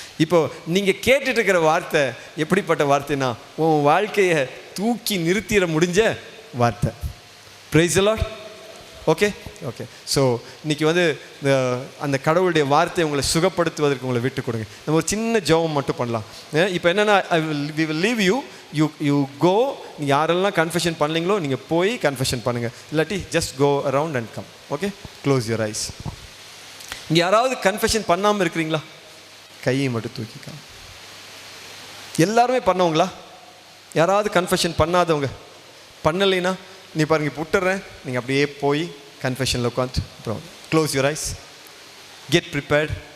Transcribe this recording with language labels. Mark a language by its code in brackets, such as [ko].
[ta] இப்போ நீங்கள் கேட்டுட்டு இருக்கிற வார்த்தை எப்படிப்பட்ட வார்த்தைனா, உன் வாழ்க்கையை தூக்கி நிறுத்திட முடிஞ்ச வார்த்தை. [en] Praise the lord. [ta] Okay okay. So இன்றைக்கி அந்த கடவுளுடைய வார்த்தையை உங்களை சுகப்படுத்துவதற்கு உங்களை விட்டு கொடுங்க. நம்ம ஒரு சின்ன ஜெபம் மட்டும் பண்ணலாம். இப்போ என்னென்னா, [en] we will leave you go. [ta] நீங்கள் யாரெல்லாம் கன்ஃபெஷன் பண்ணீங்களோ நீங்கள் போய் கன்ஃபெஷன் பண்ணுங்கள். இல்லாட்டி [en] Just go around and come. [ta] Okay, [en] Close your eyes. [ta] இங்கே யாராவது கன்ஃபெஷன் பண்ணாமல் இருக்கிறீங்களா? கையை மட்டும் தூக்கிக்கலாம். எல்லாருமே பண்ணவங்களா? யாராவது கன்ஃபெஷன் பண்ணாதவங்க? பண்ணலைன்னா நீ பாருங்க, இப்போ விட்டுறேன், நீங்கள் அப்படியே போய் கன்ஃபெஷனில் உட்காந்து அப்புறம் [en] Close your eyes. Get prepared.